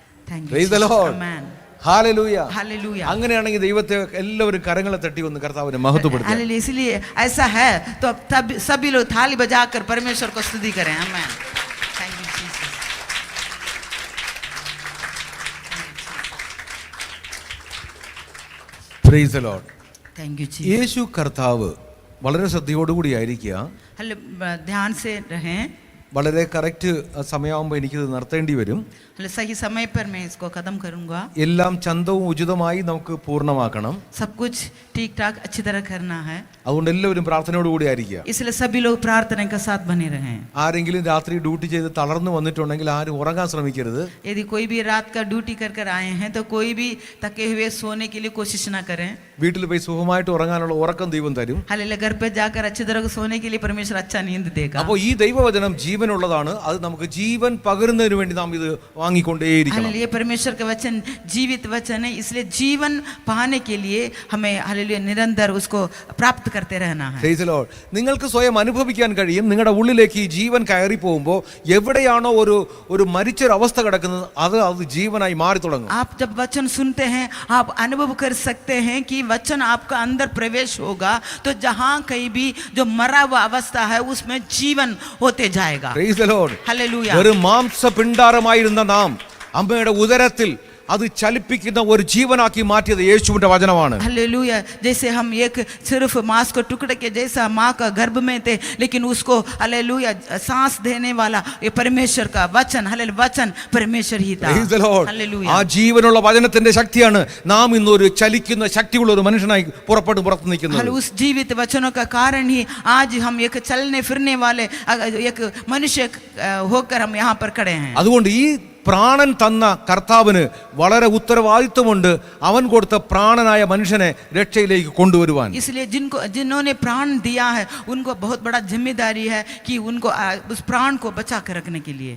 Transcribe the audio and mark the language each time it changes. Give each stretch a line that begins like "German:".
English: Thank you. Praise the Lord. Amen. Hallelujah. Hallelujah.
Malayalam: അങ്ങനെയാണെങ്കിൽ ദൈവത്തെ എല്ലാവരും കരങ്ങളെ തട്ടി ഒന്ന് കർത്താവിനെ മഹത്വപ്പെടുത്തുക.
English: Hallelujah.
Hindi: इसलिए ऐसा है तो तब सभी लोग थाली बजाकर परमेश्वर को स्तुति करें।
English: Amen. Thank you Jesus. Praise the Lord. Thank you Jesus.
Malayalam: യേശു കർത്താവ് വളരെ ശ്രദ്ധയോടുകൂടി ആയിരിക്കുക.
Hindi: हल ध्यान से रहें।
Malayalam: വളരെ കറക്റ്റ് സമയമാകുമ്പോൾ എനിക്കിത് നിർത്തേണ്ടി വരും.
Hindi: सही समय पर मैं इसको खत्म करूंगा।
Malayalam: എല്ലാം ചന്തവും ഉചിതമായി നമുക്ക് പൂർണ്ണമാക്കണം.
Hindi: सब कुछ ठीक ठाक अच्छी तरह करना है,
Malayalam: അതുകൊണ്ട് എല്ലാവരും പ്രാർത്ഥനയോടുകൂടി ആയിരിക്കുക.
Hindi: इसलिए सभी लोग प्रार्थना के साथ बने रहें।
Malayalam: ആരെങ്കിലും രാത്രി ഡ്യൂട്ടി ചെയ്ത് തളർന്നു വന്നിട്ടുണ്ടെങ്കിൽ ആരും ഉറങ്ങാൻ ശ്രമിക്കരുത്.
Hindi: यदि कोई भी रात का ड्यूटी कर कर आए हैं तो कोई भी थके हुए सोने के लिए कोशिश ना करें।
Malayalam: വീട്ടിൽ പോയി സുഖമായിട്ട് ഉറങ്ങാനുള്ള ഉറക്കം ദൈവം തരും.
Hindi: हालेलुया। घर पे जाकर अच्छी तरह सोने के लिए परमेश्वर अच्छा नींद देगा।
Malayalam: അപ്പോൾ ഈ ദൈവവചനം ജീവനുള്ളതാണ്. അത് നമുക്ക് ജീവൻ പകരുന്നതിന് വേണ്ടി നാം ഇത് വാങ്ങിക്കൊണ്ടേയിരിക്കണം.
Hindi: हालेलुया। परमेश्वर का वचन जीवित वचन है, इसलिए जीवन पाने के लिए हमें हालेलुया निरंतर उसको प्राप्त करते रहना है।
English: Praise the Lord.
Malayalam: നിങ്ങൾക്ക് സ്വയം അനുഭവിക്കാൻ കഴിയും, നിങ്ങളുടെ ഉള്ളിലേക്ക് ഈ ജീവൻ കയറി പോകുമ്പോൾ എവിടെയാണോ ഒരു മരിച്ചൊരവസ്ഥ കിടക്കുന്നത് അത് ജീവനായി മാറി തുടങ്ങും.
Hindi: आप जब वचन सुनते हैं आप अनुभव कर सकते हैं कि वचन आपका अंदर प्रवेश होगा तो जहाँ कहीं भी जो मरा हुआ अवस्था है उसमें जीवन होते जाएगा।
English: Praise the Lord.
Hindi: हालेलुया।
Malayalam: ഒരു മാംസപിണ്ഡാരമായിരുന്ന നാം അമ്മയുടെ ഉദരത്തിൽ അത് ചലിപ്പിക്കുന്ന ഒരു ജീവനാക്കി മാറ്റിയത് യേശുവിന്റെ വചനമാണ്.
Hindi: हालेलुया। जैसे हम एक सिर्फ मांस को टुकड़े के जैसा माँ का गर्भ में थे, लेकिन उसको हालेलुया सांस देने वाला ये परमेश्वर का वचन, हालेलुया वचन परमेश्वर ही था।
English: Praise the Lord.
Hindi: हालेलुया।
Malayalam: ആ ജീവനുള്ള വചനത്തിന്റെ ശക്തിയാണ് നാം ഇന്ന് ഒരു ചലിക്കുന്ന ശക്തിയുള്ള ഒരു മനുഷ്യനായി പുറത്തു നിൽക്കുന്നത്.
Hindi: उस जीवित वचनों का कारण ही आज हम एक चलने फिरने वाले एक मनुष्य होकर हम यहाँ पर खड़े हैं।
Malayalam: അതുകൊണ്ട് ഈ പ്രാണൻ തന്ന കർത്താവിന് വളരെ ഉത്തരവാദിത്വമുണ്ട് അവൻ കൊടുത്ത പ്രാണനായ മനുഷ്യനെ രക്ഷയിലേക്ക് കൊണ്ടുവരുവാൻ.
Hindi: इसलिए जिन्होंने प्राण दिया है उनको बहुत बड़ा जिम्मेदारी है कि उनको उस प्राण को बचा कर रखने के लिए.